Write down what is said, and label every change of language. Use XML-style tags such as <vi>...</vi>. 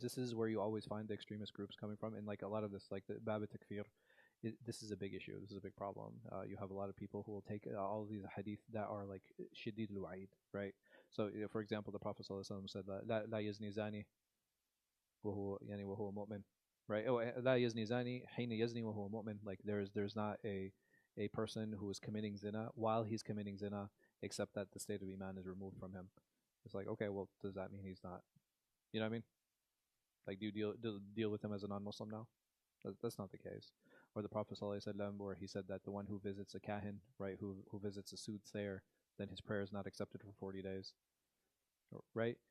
<en>This is where you always find the extremist groups coming from, and like a lot of this, like the Bab Takfir. This is a big issue. This is a big problem. You have a lot of people who will take all of these hadith that are like shadid al-wa'id, right? So, for example, the Prophet ﷺ said that</en> <ar>لا يزني زاني وهو مؤمن,</ar> <en>right?</en> <ar>Oh, لا يزني زاني حين يزني وهو مؤمن.</ar> <en>Like there's not a person who is committing zina while he's committing zina, except that the state of iman is removed from him. It's like, okay, well, does that mean he's not? You know what I mean? Like, do you deal with him as a non-Muslim now? That's not the case. Or the Prophet ﷺ, where he said that the one who visits a kahin, right, who visits a soothsayer, then his prayer is not accepted for 40 days, right?</en>